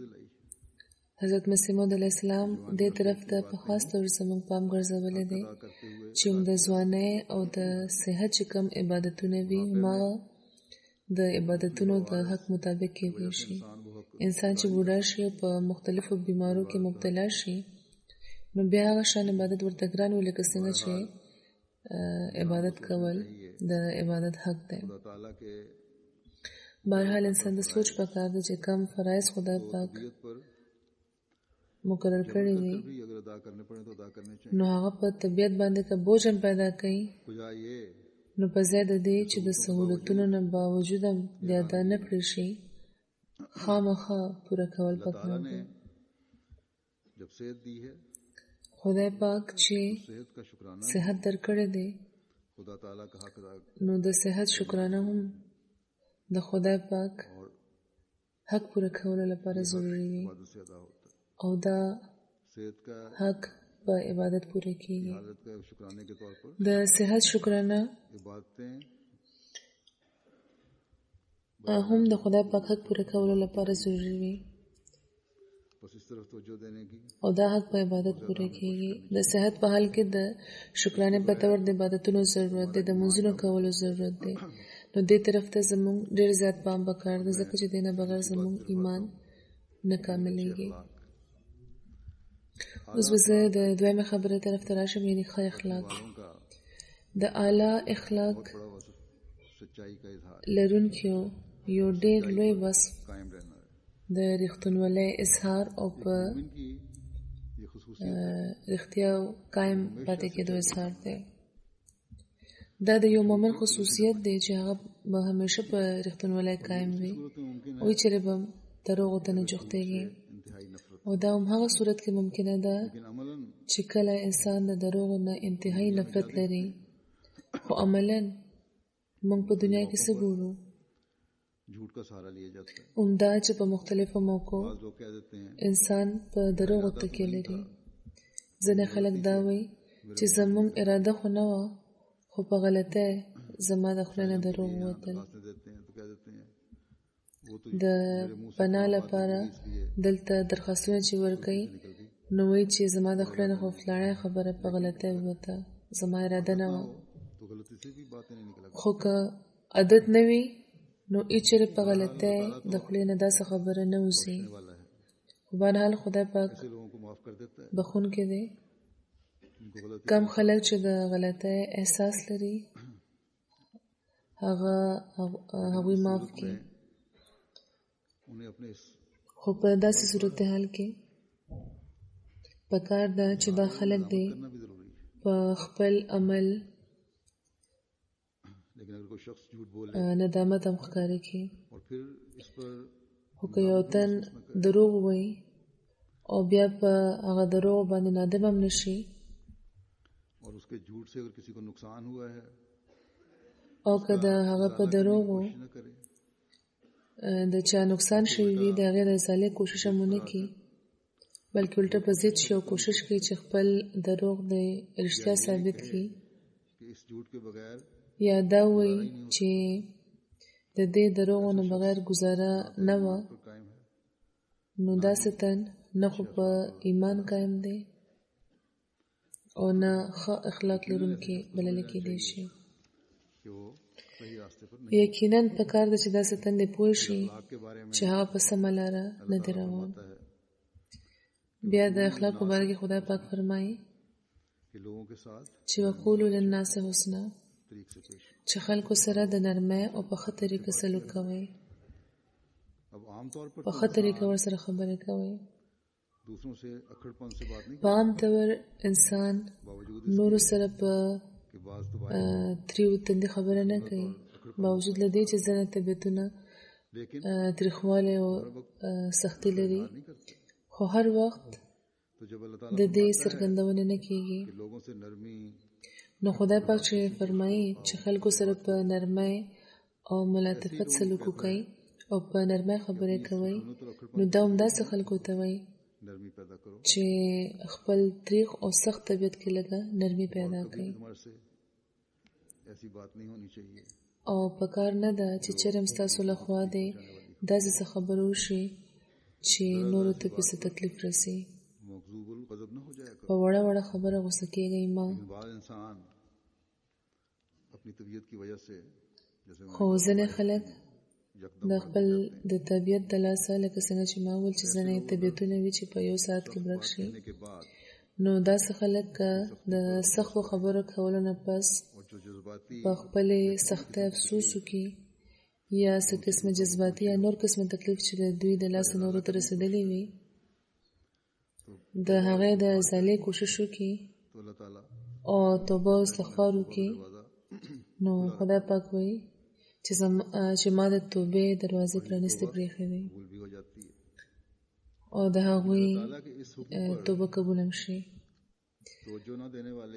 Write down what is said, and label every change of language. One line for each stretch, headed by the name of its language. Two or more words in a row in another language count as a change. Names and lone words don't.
Pashto: حضرت مسیح موعود علیه السلام دې طرف ته په خاص طور زموږ پام ګرځولی دی چې د ځوانۍ او د صحت چې کوم عبادتونه وي هماغه د عبادتونو د حق مطابق کېدی شي انسان چې بوډا شي او په مختلفو بیمارو کې مبتلا شي نو بیا هغه شان عبادت ورته ګران وي لکه څنګه چې عبادت کول د عبادت حق دی
Urdu: خدا تعالیٰ کے
Pashto: بهرحال انسان د سوچ پکار دی چې کم فرایض خدای پاک
Urdu: دیت پر
Pashto: مقرر کړی دی
Urdu: بھی اگر ادا کرنے پڑے تو ادا کرنے چاہیے
Pashto: نو هغه په طبیعت باندې که بوج هم پیدا کوي
Urdu: خدا یہ
Pashto: نو په ځای د دې چې د سهولتونو نه باوجود هم د ادا نه کړی شي خامخا پوره کول پکار دی
Urdu: جب صحت دی ہے
Pashto: خدای پاک چې
Urdu: صحت کا شکرانہ
Pashto: صحت درکړی دی
Urdu: خدا تعالیٰ کا حق ادا
Pashto: نو د صحت شکرانه هم د خدای پاک حق پوره کولو لپاره ضروری وي
Urdu: عبادت سے ادا ہوتا ہے
Pashto: او دا
Urdu: صحت کا
Pashto: حق په عبادت پوره کیږي
Urdu: حالت کا شکرانے کے طور پر
Pashto: د صحت شکرانه
Urdu: عبادتیں
Pashto: هم د خدای پاک حق پوره کولو لپاره ضروری وي
Urdu: بس اس طرف توجہ دینے کی
Pashto: او دا حق په عبادت پوره کیږي د صحت په حال کې د شکرانه په تور د عبادتونو ضرورت دی د منځونو کولو ضرورت دی نو دې طرف ته زموږ ډېر زیات پام پکار دی ځکه چې دینه بغیر زموږ ایمان نه کاملېږي اوس به زه د دویمه خبره طرف ته راشم، یعنې ښه اخلاق.
Urdu: والوں کا
Pashto: د اعلی اخلاق
Urdu: بہت بڑا وصف سچائی کا اظہار
Pashto: لرونکیو یو ډېر لوی وصف
Urdu: قائم رہنا ہے.
Pashto: د رښتونولۍ اظهار او په
Urdu: مومن کی یہ خصوصیت
Pashto: رښتیا قایم پاتې کېدو اظهار دی. دا د یو مؤمن خصوصیت دی چې هغه به همیشه په رښتونولۍ قایم وي
Urdu: صورت میں ممکن
Pashto: او چیرې به دروغو ته نه جوختېږي.
Urdu: انتہائی نفرت،
Pashto: او دا هم هغه صورت کې ممکنه ده
Urdu: لیکن عملاً
Pashto: چې کله انسان د دروغو نه انتهایی نفرت لري، خو عملاً موږ په دنیا کې څه ګورو؟
Urdu: جھوٹ کا سہارا لیا جاتا ہے.
Pashto: عمدا چې په مختلفو موقعو
Urdu: بعض لوگ کہہ دیتے ہیں
Pashto: انسان په دروغو تکیه لري. ځینې خلک دا وایي چې زموږ اراده خو نه وه، خو په غلطۍ زما د خولې نه دروغ ووتل.
Urdu: درخواستیں دیتے ہیں تو کہہ دیتے ہیں وہ تو
Pashto: د پناه لپاره دلته درخواستونه چې ورکوي نو وایي چې زما د خولې نه خو فلانه خبره په غلطۍ ووته، زما اراده نه وه.
Urdu: تو غلطی سے بھی باتیں نہیں نکلا.
Pashto: خو که عادت نه وي نو هیچېرې په غلطۍ د خولې نه داسې خبره نه وځي.
Urdu: والا ہے
Pashto: خو بهرحال خدای پاک
Urdu: ایسے لوگوں کو معاف کر دیتا ہے.
Pashto: بخښونکی دی.
Urdu: ان کو غلطی
Pashto: کم خلک چې د غلطۍ احساس لري هغوی معاف کړي.
Urdu: انہیں اپنے اس
Pashto: خو په داسې صورتحال کې پکار ده چې دا خلک دی
Urdu: کرنا بھی ضروری ہے.
Pashto: په خپل عمل
Urdu: لیکن اگر کوئی شخص جھوٹ بولے
Pashto: ندامت هم ښکاره کړي.
Urdu: اور پھر اس پر
Pashto: خو که یو تن دروغ ووایي او بیا په هغه دروغ باندې نادم هم نشي
Urdu: اور اس کے جھوٹ سے اگر کسی کو نقصان ہوا ہے
Pashto: او که د هغه په دروغو
Urdu: کوشش نہ کرے
Pashto: د چا نقصان شوی وي د هغې د ازالې کوشش هم ونه کړي، بلکې الټه په ضد شي او کوشش کوي چې خپل دروغ د رښتیا ثابت کړي،
Urdu: کہ اس جھوٹ کے بغیر
Pashto: یا دا وایي چې د دې دروغو نه بغیر ګزاره نه وه،
Urdu: پر قائم ہے.
Pashto: نو داسې تن نه خو په ایمان قایم دی او نه ښه اخلاق لرونکی بللی کېدی شي.
Urdu: کہ وہ صحیح راستے پر نہیں.
Pashto: یقیناً پکار ده چې داسې تن دې پوه شي
Urdu: اخلاق کے بارے میں
Pashto: چې هغه په سمه لاره نه دی روان.
Urdu: آتا ہے
Pashto: بیا د اخلاقو باره کې خدای پاک فرمایي
Urdu: کہ لوگوں کے ساتھ
Pashto: چې
Arabic: وقولو للناس حسنا،
Urdu: طریق سے پیش.
Pashto: چې خلکو سره د نرمۍ او په ښه طریقه سلوک کوئ،
Urdu: اب عام طور پر
Pashto: په ښه طریقه ورسره خبرې کوئ.
Urdu: دوسروں سے اکھڑ پن سے بات نہیں
Pashto: په عام طور انسان باوجود نورو سره په
Urdu: کہ بعض تو
Pashto: تریو تندې خبره نه کوي، باوجود له دې چې ځینې طبیعتونه
Urdu: لیکن
Pashto: تریخوالی او سختي لري،
Urdu: نہیں کرتے.
Pashto: خو هر وخت
Urdu: تو جب اللہ
Pashto: د
Urdu: تعالیٰ
Pashto: دې څرګندونه نه کیږي.
Urdu: کہ لوگوں سے نرمی
Pashto: نو خدای پاک چې فرمایي چې خلکو سره په نرمۍ او ملاطفت سلوک وکړئ او په نرمۍ خبرې کوئ، نو دا همداسې خلکو ته وایي
Urdu: نرمی پیدا کرو.
Pashto: چې خپل تریخ او سخت طبیعت کې لږه نرمي پیدا کړئ.
Urdu: تمہارے سے ایسی بات نہیں ہونی چاہیے
Pashto: او پکار نه ده چې چرم ستاسو له خوا دی داسې څه خبره وشي چې نورو ته پسې تکلیف رسي.
Urdu: مغضوب الغضب نہ ہو جائے
Pashto: په
Urdu: کرو.
Pashto: وړه وړه خبره غوسه کېږئ مه.
Urdu: لیکن بعض انسان اپنی طبیعت کی وجہ سے جیسے
Pashto: خو ځینې خلک
Urdu: یکدم
Pashto: د خپل د طبیعت د لاسه لکه څنګه چې ما وویل چې ځینې طبیعتونه وي چې په یو ساعت کې ورک شي،
Urdu: کہنے کے بعد
Pashto: نو داسې خلک د سختو خبرو کولو نه پس
Urdu: اور جو جذباتی
Pashto: په خپلې سختۍ افسوس وکړي یا څه قسمه جذباتي یا نور قسمه تکلیف چې د دوی د لاسه نورو ته رسېدلی وي د هغې د ازالې کوشش وکړي
Urdu: تو اللہ تعالیٰ
Pashto: او توبه او استغفار وکړي،
Urdu: دروازہ
Pashto: نو خدای پاک وایي چې ما د توبې دروازې پرانیستې پرېښې وي
Urdu: قبول بھی ہو جاتی ہے.
Pashto: او د هغوی
Urdu: اللہ کے اس حکم پر
Pashto: توبه قبول هم شي.
Urdu: توجہ نہ دینے والے